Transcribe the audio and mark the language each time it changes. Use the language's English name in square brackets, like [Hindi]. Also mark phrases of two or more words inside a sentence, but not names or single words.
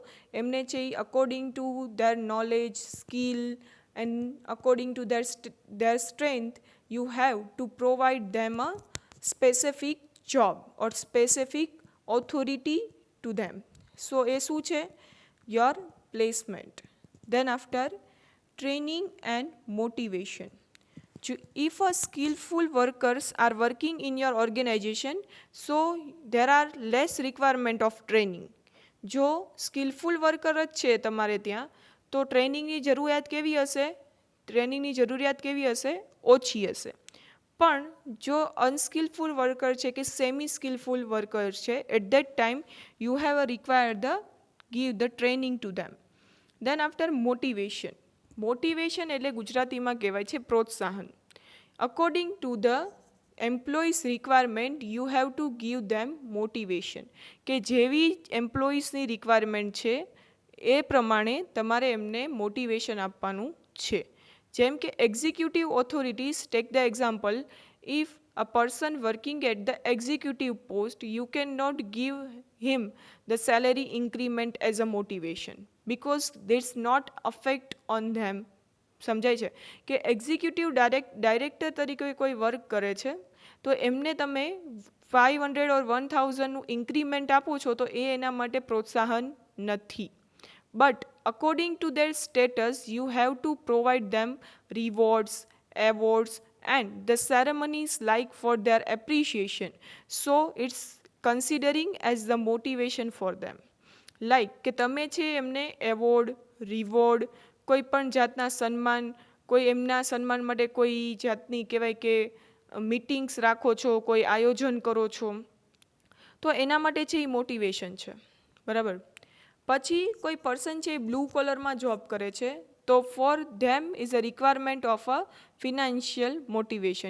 [Gujarati] એમને છે એ [English] according to their knowledge, skill and according to their strength you have to provide them a specific job or specific authority to them. [Gujarati] સો એ શું છે? [English] your placement. then after training and motivation. If a skillful workers are working in your organization, so there are less requirement of training. [Gujarati] જો [English] skillful worker [Gujarati] જ છે તમારે ત્યાં, તો ટ્રેનિંગની જરૂરિયાત કેવી હશે? ઓછી હશે. પણ જો [English] unskillful worker [Gujarati] છે કે [English] semi skillful worker છે, at that time you have required give the training to them. Then after motivation. [Gujarati] મોટિવેશન એટલે ગુજરાતીમાં કહેવાય છે પ્રોત્સાહન. [English] according to the employees requirement you have to give them motivation. [Gujarati] કે જેવી એમ્પ્લોઈઝની રિક્વાયરમેન્ટ છે એ પ્રમાણે તમારે એમને મોટિવેશન આપવાનું છે. જેમ કે [English] executive authorities, take the example, if a person working at the executive post, you cannot give him the salary increment as a motivation because this not affect on them. [Gujarati] સમજાય છે કે [English] executive director [Gujarati] તરીકે કોઈ વર્ક કરે છે તો એમને તમે 500 ઓર 1000નું ઇન્ક્રીમેન્ટ આપો છો તો એ એના માટે પ્રોત્સાહન નથી. [English] but according to their status you have to provide them rewards, awards and the ceremonies like for their appreciation. So it's considering as the motivation for them. [Gujarati] Like કે તમે છે એમને એવોર્ડ, રિવોર્ડ, કોઈ પણ જાતના સન્માન, કોઈ એમના સન્માન માટે કોઈ જાતની કહેવાય કે મીટિંગ્સ રાખો છો, કોઈ આયોજન કરો છો, તો એના માટે છે એ મોટિવેશન છે. બરાબર. પછી કોઈ પર્સન છે એ બ્લુ કલરમાં જોબ કરે છે, તો [English] for them is a requirement of a financial motivation.